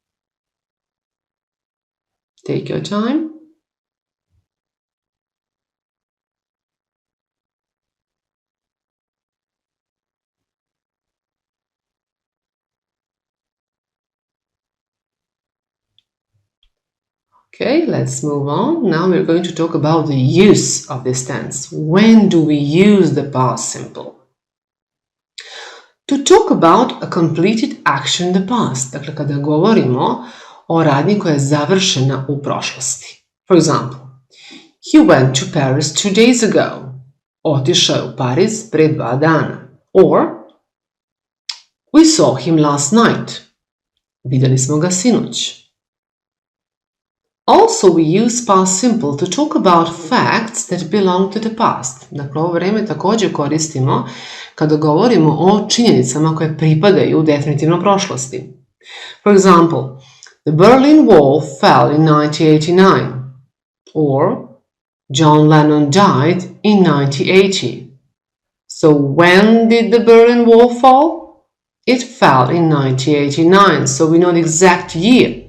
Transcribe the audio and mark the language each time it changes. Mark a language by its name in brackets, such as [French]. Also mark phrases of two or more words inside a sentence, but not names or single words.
[English] Take your time. Okay, let's move on. Now we're going to talk about the use of this tense. When do we use the past simple? To talk about a completed action in the past. [Serbian] Dakle, kada govorimo o radnji koja je završena u prošlosti. [English] For example, he went to Paris 2 days ago. [Serbian] Otišao je u Pariz pre 2 dana. [English] Or, we saw him last night. [Serbian] Vidjeli smo ga sinoć. [English] Also, we use past simple to talk about facts that belong to the past. [Serbian] Dakle, ovo vreme također koristimo kada govorimo o činjenicama koje pripadaju definitivno prošlosti. [English] For example, the Berlin Wall fell in 1989. Or, John Lennon died in 1980. So, when did the Berlin Wall fall? It fell in 1989, so we know the exact year.